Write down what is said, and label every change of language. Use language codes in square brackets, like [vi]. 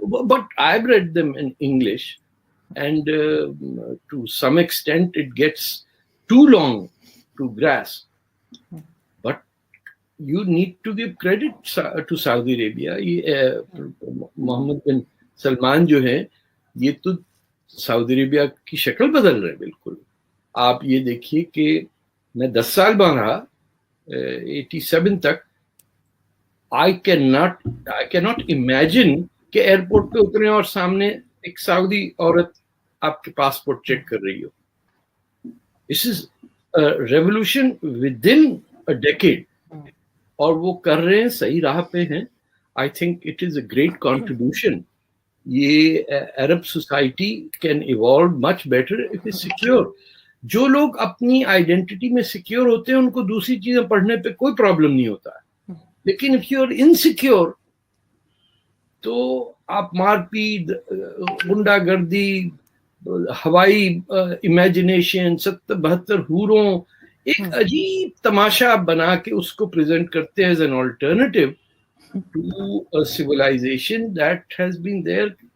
[en] But I've read them in English, and to some extent it gets too long to grasp. But you need to give credit to Saudi Arabia. [ur] محمد بن سلمان جو ہیں یہ تو سعودی عربیہ کی شکل بدل رہے ہیں بالکل. آپ یہ دیکھیے کہ میں 10 سال بعد رہا 87 تک. [en] I cannot imagine [ur] کہ ایئرپورٹ پہ اترے اور سامنے ایک سعودی عورت آپ کے پاسپورٹ چیک کر رہی ہو. [en] This is a revolution within a decade. [ur] اور وہ کر رہے ہیں، صحیح راہ پہ ہیں. [en] I think it is a great contribution. [ur] یہ عرب society [en] can evolve much better if it's secure. [ur] جو لوگ اپنی آئیڈینٹی میں سیکیور ہوتے ہیں ان کو دوسری چیزیں پڑھنے پہ کوئی پرابلم نہیں ہوتا ہے. لیکن [en] if you are insecure [ur] تو آپ مار پیٹ، غنڈہ گردی، ہوائی امیجنیشن، 72 حوروں، ایک عجیب تماشا بنا کے اس کو پریزنٹ کرتے ہیں [en] As an alternative to civilization that has been there.